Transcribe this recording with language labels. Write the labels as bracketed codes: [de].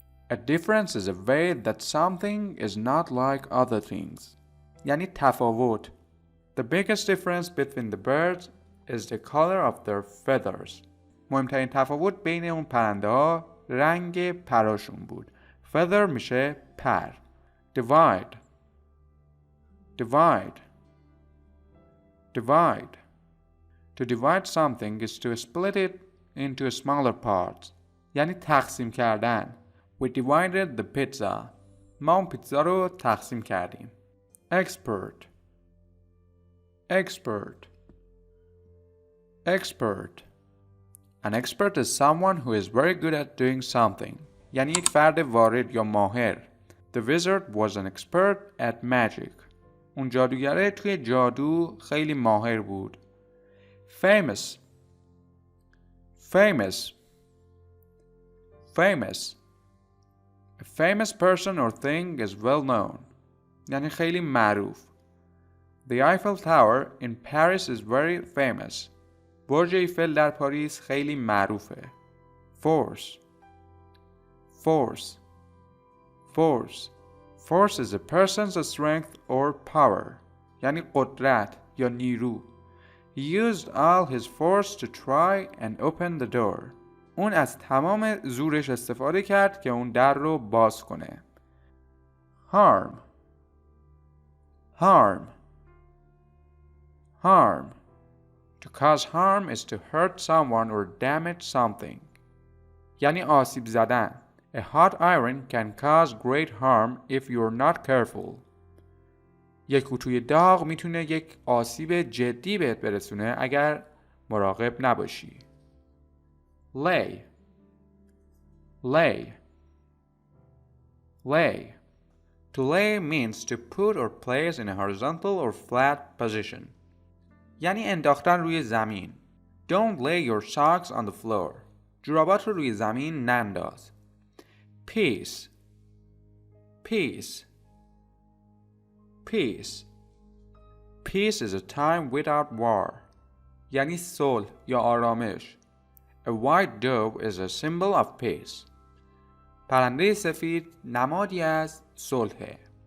[en] A difference is a way that something is not like other things. [fa] یعنی تفاوت. [en] The biggest difference between the birds is the color of their feathers. [fa] مهمترین تفاوت بین اون پرنده ها رنگ پراشون بود. Feather میشه پر. [en] Divide. Divide. Divide. To divide something is to split it into smaller parts. [fa] یعنی تقسیم کردن. [en] We divided the pizza. [fa] ما اون پیتزا رو تقسیم کردیم. [en] Expert. Expert. Expert. An expert is someone who is very good at doing something. [fa] یعنی یک فرد وارد یا ماهر. [en] The wizard was an expert at magic. [fa] اون جادوگره توی جادو خیلی ماهر بود. [en] Famous. Famous. Famous. A famous person or thing is well known. [fa] یعنی خیلی معروف. [en] The Eiffel Tower in Paris is very famous. [fa] برج ایفل در پاریس خیلی معروفه. [en] Force. Force. Force. Force is a person's strength or power. [fa] یعنی قدرت یا نیرو. [en] He used all his force to try and open the door. [fa] اون از تمام زورش استفاده کرد که اون در رو باز کنه. [en] Harm. Harm. Harm. To cause harm is to hurt someone or damage something. [fa] یعنی آسیب زدن. [en] A hot iron can cause great harm if you're not careful. [fa] یک اتوی داغ میتونه یک آسیب جدی بهت برسونه اگر مراقب نباشی. [en] Lay. Lay. Lay. To lay means to put or place in a horizontal or flat position. [fa] یعنی انداختن روی زمین. [en] Don't lay your socks on the floor. [fa] جورابات رو روی زمین ننداز. [en] Peace. Peace. Peace. Peace is a time without war. [fa] یعنی صلح یا آرامش. [en] A white dove is a symbol of peace. [fa] پرنده سفید نمادی از صلحه.